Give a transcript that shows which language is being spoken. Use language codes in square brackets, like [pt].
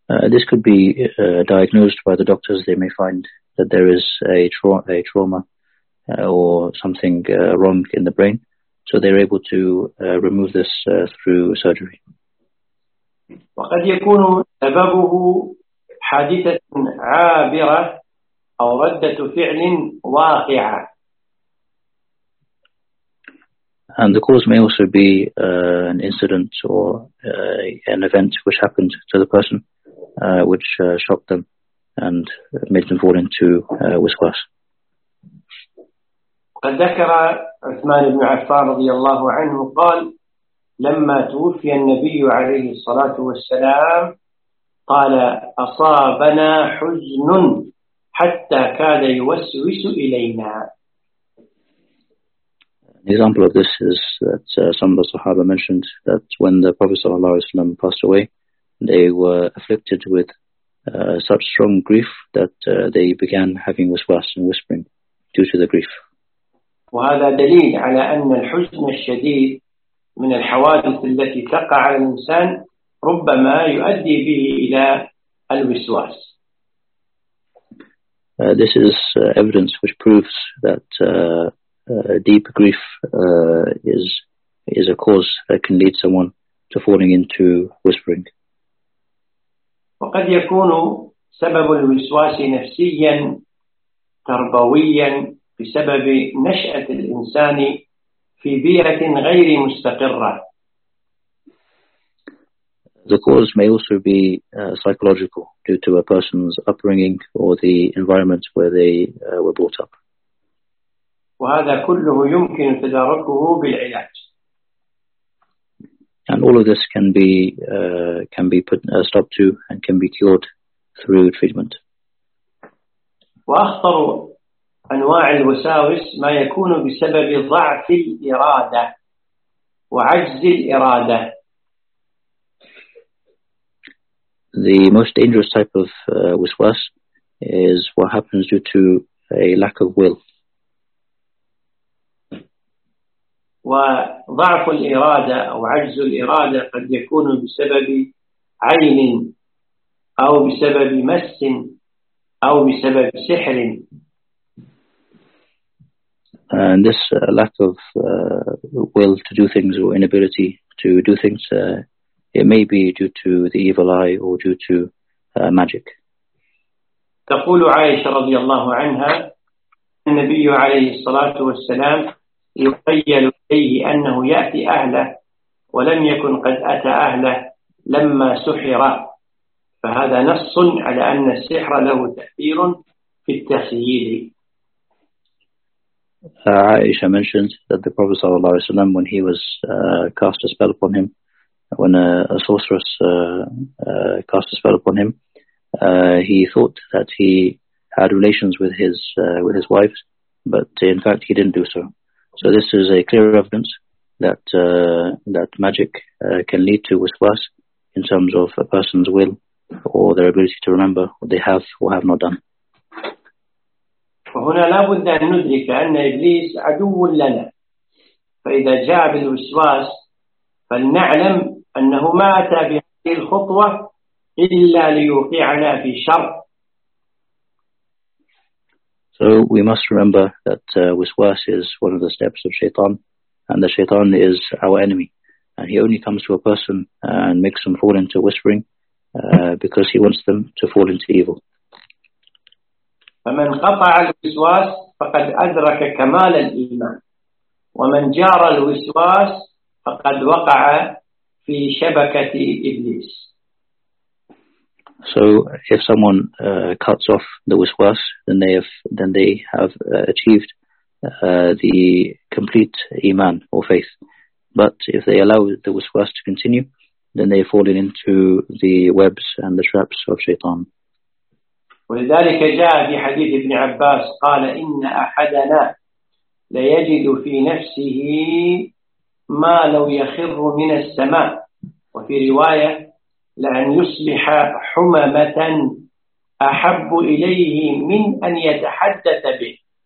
[en] This could be diagnosed by the doctors. They may find that there is a trauma or something wrong in the brain, so they're able to remove this through surgery. [ar] وقد يكون سببه حادثة عابرة أو ردة فعل واقعة. [en] And the cause may also be an incident or an event which happened to the person, which shocked them and made them fall into waswas. [ar] قد ذكر عثمان بن عفان رضي الله عنه قال لما توفي النبي عليه الصلاة والسلام قال أصابنا حزن حتى كاد يوسوس إلينا. [en] An example of this is that some of the Sahaba mentioned that when the Prophet ﷺ passed away, they were afflicted with such strong grief that they began having waswas and whispering due to the grief. [ar] وهذا دليل على أن الحزن الشديد من الحوادث التي تقع على الإنسان ربما يؤدي به إلى الوسواس. [en] This is evidence which proves that deep grief is a cause that can lead someone to falling into whispering. [ar] وقد يكون سبب الوسواس نفسيا تربويا بسبب نشأة الإنسان في بيئة غير مستقرة. [en] The cause may also be psychological due to a person's upbringing or the environment where they were brought up. [ar] وهذا كله يمكن تداركه بالعلاج. [en] And all of this can be put a stop to and can be cured through treatment. [ar] وأخطر أنواع الوساوس ما يكون بسبب ضعف الإرادة وعجز الإرادة. [en] The most dangerous type of waswas is what happens due to a lack of will. [ar] وضعف الإرادة أو عجز الإرادة قد يكون بسبب عين أو بسبب مس أو بسبب سحر. [en] And this lack of will to do things or inability to do things, it may be due to the evil eye or due to magic. [ar] تقول عائشة رضي الله عنها النبي عليه الصلاة والسلام يخيل إليه أنه يأتي أهله ولم يكن قد أتى أهله لما سحر. فهذا نص على أن السحر له تأثير في التخييل. [en] Aisha mentioned that the Prophet sallallahu alaihi wasallam, when he was cast a spell upon him, when a sorceress cast a spell upon him, he thought that he had relations with his wife, but in fact he didn't do so. So this is a clear evidence that that magic can lead to waswas in terms of a person's will or their ability to remember what they have or have not done. [ar] فهنا لابد أن ندرك أن إبليس عدو لنا، فإذا جاء بالوسواس فلنعلم أنه ما أتى بهذه الخطوة إلا ليوقعنا في شر. [en] So we must remember that waswas is one of the steps of shaitan, and the shaitan is our enemy, and he only comes to a person and makes them fall into whispering because he wants them to fall into evil. [ar] فمن قطع الوسواس فقد أدرك كمال الإيمان، ومن جار الوسواس فقد وقع في شبكة إبليس. [en] So if someone cuts off the waswas, then they have achieved the complete iman or faith. But if they allow the waswas to continue, then they've fallen into the webs and the traps of shaitan. [ar] ولذلك جاء في حديث ابن عباس قال إن أحدنا لا يجد في نفسه ما لو يخر من السماء، وفي رواية لأن يصبح حممة أحب إليه من أن يتحدث به.